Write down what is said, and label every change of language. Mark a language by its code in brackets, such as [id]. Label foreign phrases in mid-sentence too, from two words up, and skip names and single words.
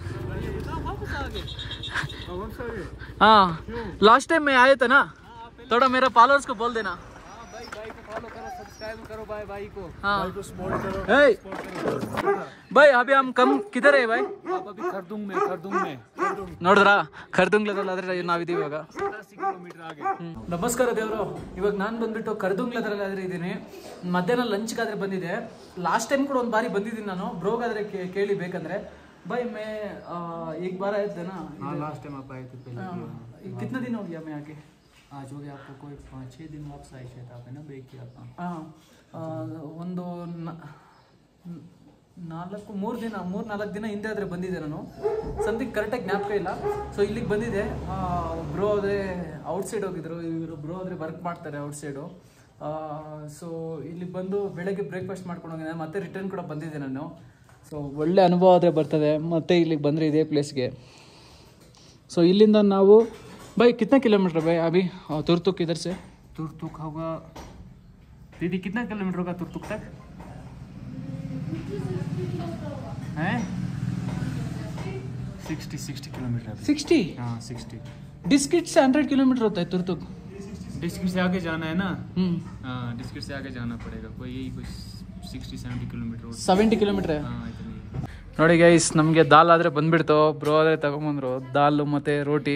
[hi] हाँ [en] last time [hi] मैं आए थे ना, थोड़ा मेरे फॉलोअर्स को बोल देना। भाई को फॉलो करो, सब्सक्राइब करो भाई को। हाँ भाई को सपोर्ट करो। हे भाई अभी हम कम किधर है भाई? आप अभी खरदुंग में [kn] ನೋಡಿದ್ರಾ ಕರ್ದುಂಗ್ಲದಲ್ಲಾದ್ರೆ ನಾವಿದ್ದೀವಿ ಇವಾಗ. [hi] 80 किलोमीटर आगे. [kn] ನಮಸ್ಕಾರ ದೇವರು. ಇವಾಗ ನಾನು ಬಂದ್ಬಿಟ್ಟು ಕರ್ದುಂಗ್ಲದಲ್ಲಾದ್ರೆ ಇದ್ದೀನಿ. ಮಧ್ಯಾಹ್ನ ಲಂಚ್ಗಾದ್ರೆ ಬಂದಿದೆ. [en] last time [kn] ಕೂಡ ಒಂದು ಬಾರಿ ಬಂದಿದ್ದೀನಿ ನಾನು. ಬ್ರೋಗಾದ್ರೆ ಕೇಳಿ ಬೇಕಂದ್ರೆ. [hi] भाई मैं एक बार आए थे ना। हाँ [en] last time [hi] आप आए थे पहले। कितना दिन हो गया मैं आके? आज हो गया आपको कोई 5-6 दिन वापस आए शायद आप है ना ब्रेक किया था। [kn] हाँ ಒಂದು 3-4 ದಿನ ಹಿಂದೆ ಆದರೆ ಬಂದಿದ್ದೆ ನಾನು. ಸಮಥಿಂಗ್ ಕರೆಕ್ಟಾಗಿ ಜ್ಞಾಪಕ ಇಲ್ಲ. ಸೊ ಇಲ್ಲಿಗೆ ಬಂದಿದ್ದೆ. ಬ್ರೋ ಆದರೆ ಔಟ್ಸೈಡ್ ಹೋಗಿದ್ರು, ಇವರು ಬ್ರೋ ಆದರೆ ವರ್ಕ್ ಮಾಡ್ತಾರೆ ಔಟ್ಸೈಡು. ಸೊ ಇಲ್ಲಿಗೆ ಬಂದು ಬೆಳಗ್ಗೆ ಬ್ರೇಕ್ಫಾಸ್ಟ್ ಮಾಡ್ಕೊಂಡು ಹೋಗಿದ್ದೆ. ಮತ್ತೆ ರಿಟರ್ನ್ ಕೂಡ ಬಂದಿದ್ದೆ ನಾನು. ಸೊ ಒಳ್ಳೆ ಅನುಭವ ಆದರೆ ಬರ್ತದೆ ಮತ್ತೆ ಇಲ್ಲಿಗೆ ಬಂದರೆ ಇದೇ ಪ್ಲೇಸ್ಗೆ. ಸೊ ಇಲ್ಲಿಂದ ನಾವು [hi] भाई कितना किलोमीटर भाई अभी तुरतुक इधर से? तुरतुक होगा दीदी, कितना किलोमीटर होगा तुरतुक तक? हैं 60 किलोमीटर। 60? हाँ 60। डिस्किट से 100 किलोमीटर होता है तुरतुक। डिस्किट से आगे जाना है ना। हाँ डिस्किट से आगे जाना पड़ेगा, कोई 60-70 किलोमीटर। 70 किलोमीटर है। हाँ इतनी। [kn] ನೋಡಿ ಗೈಸ್, ನಮಗೆ ದಾಲ್ ಆದರೆ ಬಂದುಬಿಡ್ತು. ಬ್ರೋ ಆದರೆ ತಗೊಂಬಂದರು ದಾಲು ಮತ್ತು ರೋಟಿ.